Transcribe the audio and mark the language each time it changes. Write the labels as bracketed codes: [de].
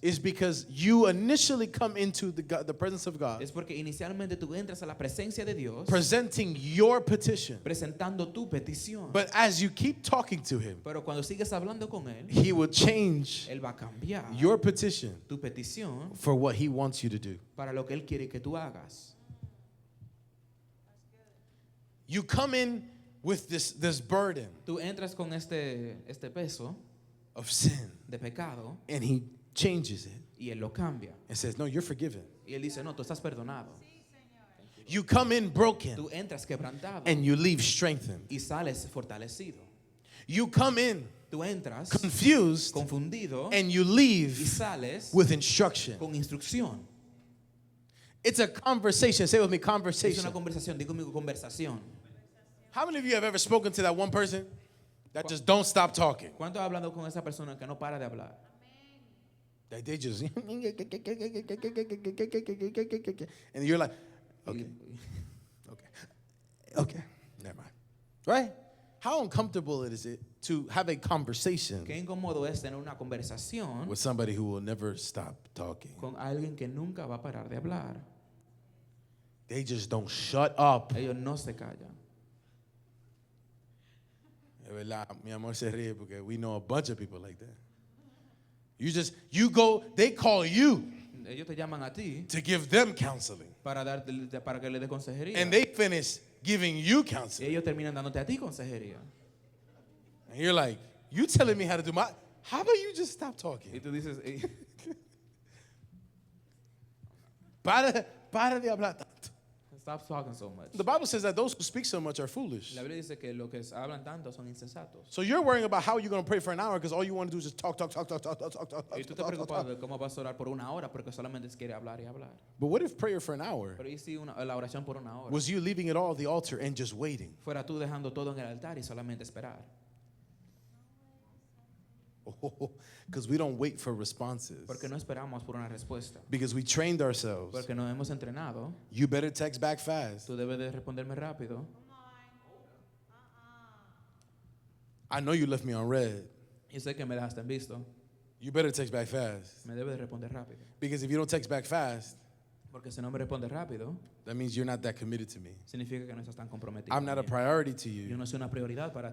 [en] Is because you initially come into the presence of God [es] Es porque inicialmente tú entras a la presencia de Dios [en] presenting your petition. [es] presentando tu petición. [en] But as you keep talking to Him, [es] Pero cuando sigues hablando con Él, [en] He will change [es] Él va a cambiar [en] your petition [es] tu petición [en] for what He wants you to do. [es] para lo que Él quiere que tú hagas. [en] You come in with this burden [es] Tú entras con este peso [en] of sin, [es] de pecado [en] and He changes it [es] y Él lo cambia. [en] and says, no, you're forgiven. [es] Y Él dice, no, tú estás perdonado. [en] You come in broken [es] Tú entras quebrantado [en] and you leave strengthened. [es] y sales fortalecido. [en] You come in [es] Tú entras [en] confused [es] confundido [en] and you [es] y [en] leave [es] sales [en] with instruction. [es] con instrucción. [en] It's a conversation. Say with me, [es] Es [en] conversation. [es] una conversación, digo conmigo conversación. [en] How many of you have ever spoken to that one person that just don't stop talking? [es] ¿Cuánto has hablado con esa persona que no para de hablar? [en] That they just and you're like, okay, never mind. Right? How uncomfortable is it to have a conversation [es] Qué incómodo es tener una conversación [en] with somebody who will never stop talking? [es] con alguien que nunca va a parar de hablar. [en] They just don't shut up. [es] Ellos no se callan. Es verdad, mi amor se ríe porque [en] we know a bunch of people like that. You go, they call you [es] Ellos te llaman a ti [en] to give them counseling. [es] para que le dé consejería. [en] And they finish giving you [es] Y [en] counseling. [es] ellos terminan dándote a ti consejería. [en] And you're like, you telling me how to do my, how about you just stop [es] Y [en] talking? [es] tú dices, Para de hablar tanto. [en] stop talking so much. The Bible says that those who speak so much are foolish. [es] La Biblia dice que los que hablan tanto son insensatos. [en] So you're worrying about how you're going to pray for an hour because all you want to do is just talk. [es] Y tú te preocupas de cómo vas a orar por una hora porque solamente quiere hablar y hablar. [en] But what if prayer for an hour [es] Pero ¿y si la oración por una hora? [en] was you leaving it all at the altar and just waiting? [es] Fuera tú dejando todo en el altar y solamente esperar. [en] Because we don't wait for responses. [es] Porque no esperamos por una respuesta. [en] Because we trained ourselves. [es] Porque nos hemos entrenado. [en] You better text back fast. [es] Tú debes de responderme rápido. [en] I know you left me on red. [es] Yo sé que me dejaste en visto. [en] You better text back fast. [es] Me debes de responder rápido. [en] Because if you don't text back fast, [es] Porque si no me respondes rápido, [en] that means you're not that committed to me. [es] significa que no estás tan comprometido. [en] I'm not a [es] conmigo. [en] priority to [es] Yo [en] you [es] no soy una prioridad para